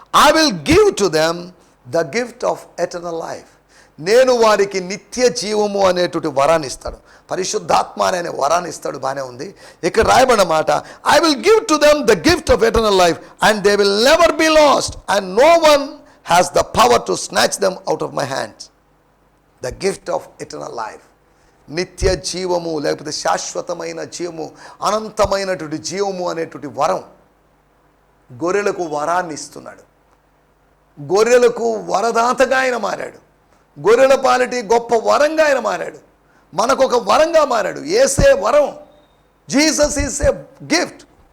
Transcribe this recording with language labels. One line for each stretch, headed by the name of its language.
English: I will give to them the gift of eternal life.
Telugu: నేను వారికి నిత్య జీవము అనేటువంటి వరాన్ని ఇస్తాడు, పరిశుద్ధాత్మ అనే వరాన్ని ఇస్తాడు. బాగానే ఉంది. ఇక్కడ రాయబడిన మాట,
English: I will give to them the gift of eternal life and they will never be lost and no one has the power to snatch them out of my hands. The gift of eternal life.
Telugu: నిత్య జీవము లేకపోతే శాశ్వతమైన జీవము, అనంతమైనటువంటి జీవము అనేటువంటి వరం గొర్రెలకు వరాన్ని ఇస్తున్నాడు. గొర్రెలకు వరదాతగా ఆయన మారాడు. గొర్రెల పాలిటి గొప్ప వరంగా ఆయన మారాడు. మనకు ఒక వరంగా మారాడు. యేసే వరం.
English: Jesus is a gift.